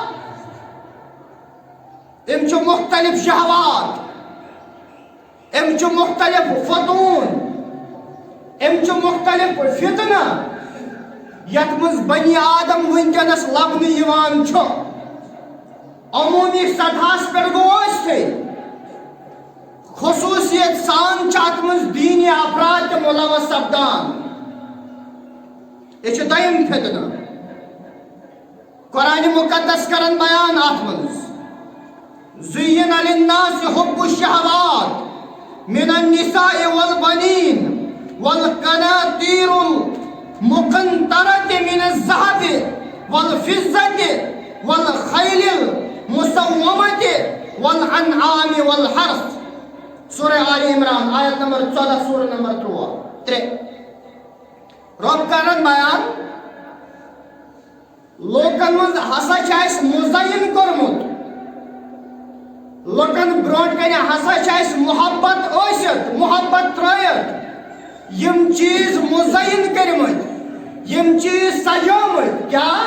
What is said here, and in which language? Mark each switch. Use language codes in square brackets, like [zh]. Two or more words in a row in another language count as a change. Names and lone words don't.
[ks] أمۍ چھُ مختلف شہوات أمۍ چھُ مختلف فتوٗن أمۍ چھُ مختلف فتنہٕ یتھ منٛز بنی آدم وٕنکیٚنس لبنہٕ یِوان چھُ عموٗمی سطحس پٮ۪ٹھ گوٚو ٲسۍتھٕے خصوٗصیت سان چھِ اتھ منٛز دیٖنی افراد تہِ مُلوث سپدان یہ چھُ دوٚیِم فتنہٕ قرآن مقدس کرن بیان اتھ منٛز [ar] زُیِّنَ لِلنَّاسِ حُبُّ الشَّهَوَاتِ مِنَ النِّسَاءِ وَالْبَنِينَ وَالْقَنَاطِيرُ الْمُقَنطَرَةِ مِنَ الذَّهَبِ وَالْفِضَّةِ وَالْخَيْلِ الْمُسَوَّمَةِ وَالْأَنْعَامِ وَالْحَرْثِ [ks] سورہ آل عمران آیت نمبر 14 سورہ نمبر 3 رب کرن بیان لوکن من ہسا چھ مزین کورمت لوکن برونٹ کن ہسا چھ محبت ٲسِتھ محبت ترٲیِتھ یم چیز مزین کٔرمٕتۍ یم چیز سجٲمٕتۍ کیا